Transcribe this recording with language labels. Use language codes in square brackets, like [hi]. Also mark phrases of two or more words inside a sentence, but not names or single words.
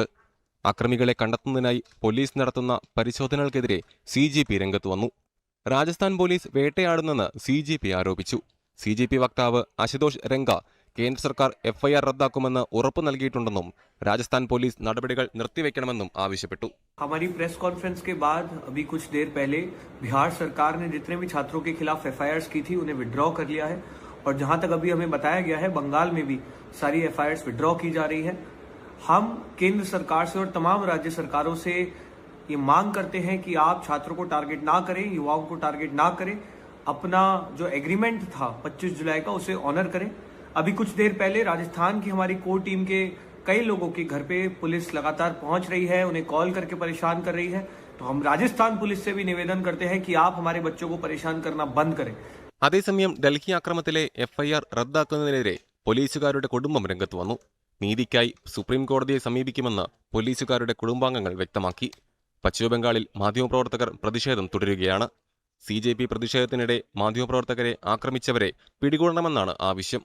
[ml] അക്രമികളെ കണ്ടെത്തുന്നതിനായി പോലീസ് നടത്തുന്ന പരിശോധനകൾക്കെതിരെ CJP രംഗത്ത് വന്നു. രാജസ്ഥാൻ പോലീസ് വേട്ടയാടുന്നെന്ന് CJP ആരോപിച്ചു. CJP വക്താവ് അശുതോഷ് രംഗ കേന്ദ്ര സർക്കാർ എഫ്ഐആർ റദ്ദാക്കുമെന്ന് ഉറപ്പു നൽകിയിട്ടുണ്ടെന്നും രാജസ്ഥാൻ പോലീസ് നടപടികൾ നിർത്തിവെക്കണമെന്നും ആവശ്യപ്പെട്ടു. [hi] हमारी प्रेस कॉन्फ्रेंस के बाद अभी कुछ देर पहले बिहार सरकार ने जितने भी छात्रों के खिलाफ एफआईआर्स की थी उन्हें विड्रॉ कर लिया है और जहां तक अभी हमें बताया गया है बंगाल में भी सारी एफआईआर्स विड्रॉ की जा रही है। हम केंद्र सरकार से और तमाम राज्य सरकारों से ये मांग करते हैं कि आप छात्रों को टारगेट ना करें, युवाओं को टारगेट ना करें, अपना जो एग्रीमेंट था 25 जुलाई का उसे ऑनर करें। अभी कुछ देर पहले राजस्थान की हमारी कोर टीम के कई लोगों के घर पे पुलिस लगातार पहुंच रही है, उन्हें कॉल करके परेशान कर रही है। तो हम राजस्थान पुलिस से भी निवेदन करते हैं कि आप हमारे बच्चों को परेशान करना बंद करें। [ml] അതേസമയം ഡൽഹി അക്രമത്തിലെ എഫ്ഐആർ റദ്ദാക്കുന്നതിനെതിരെ പോലീസുകാരുടെ കുടുംബം രംഗത്ത് വന്നു. നീതിക്കായി സുപ്രീം കോടതിയെ സമീപിക്കുമെന്ന് പോലീസുകാരുടെ കുടുംബാംഗങ്ങൾ വ്യക്തമാക്കി. പശ്ചിമബംഗാളിൽ മാധ്യമപ്രവർത്തകർ പ്രതിഷേധം തുടരുകയാണ്. CJP പ്രതിഷേധത്തിനിടെ മാധ്യമപ്രവർത്തകരെ ആക്രമിച്ചവരെ പിടികൂടണമെന്നാണ് ആവശ്യം.